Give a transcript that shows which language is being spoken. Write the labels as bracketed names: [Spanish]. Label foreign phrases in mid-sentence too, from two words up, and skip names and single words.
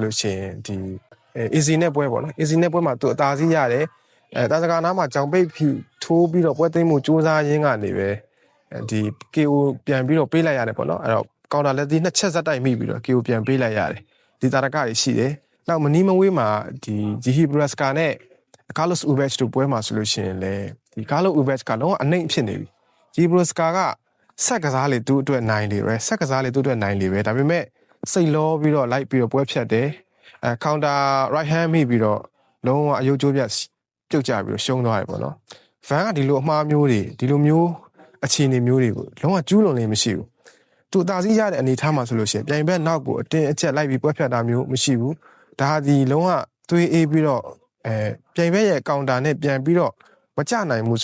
[Burmese] လို့ရှိရင်ဒီeasy နဲ့ပွဲပေါ့နော် easy နဲ့ပွဲမှာသူအသာစီးရတယ်တာစကာနားမှာကြောင်ပိတ်ဖြူထိုးပြီးတော့ပွဲသိမ်းမှုစူးစမ်းရင်းကနေပဲဒီ KO ပြန်ပြီးတော့ပေးလိုက်ရတယ်ပေါ့နော်အဲ့တော့ counter လက်သီးနှစ်ချက်ဇက်တိုက်မိပြီးတော့ KO ပြန်ပေးလိုက်ရတယ်ဒီတာရကတွေရှိတယ်နောက်မနီးမဝေးမှာဒီ Jihi Bruska နဲ့ Carlos Ubech တို့ပွဲမှာဆိုလို့ရှိရင်လေဒီ Carlos Ubech ကလုံးဝအနှိမ့်ဖြစ် နေပြီ Jihi Bruska ကဆက်ကစားလေသူ့အတွက်နိုင်လေပဲဆက်ကစားလေသူ့အတွက်နိုင်လေပဲဒါပေမဲ့စိတ်လောပြီးတော့လိုက်ပြီးတော့ပွဲဖြတ်တယ် [English] counter right hand [Burmese] မိပြီးတော့လုံးဝအယုတ်ကျိုးပြတ်ပြုတ်ကျပြီးတော့ရှုံးသွားတယ်ပေါ့နော် van ကဒီလိုအမှားမျိုးတွေဒီလိုမျိုးအခြေအနေမျိုးတွေကိုလုံးဝကျူးလွန်နေမရှိဘူးသူအသာစီးရတဲ့အနေထားမှာဆိုလို့ရှိရင်ပြိုင်ဘက်နောက်ကိုအတင်းအကျပ်လိုက်ပြီးပွဲဖြတ်တာမျိုးမရှိဘူးဒါဒီလုံးဝသွေးအေးပြီးတော့ပြိုင်ဘက်ရဲ့ counter နဲ့ပြန်ပြီးတော့မကျနိုင်ဘူး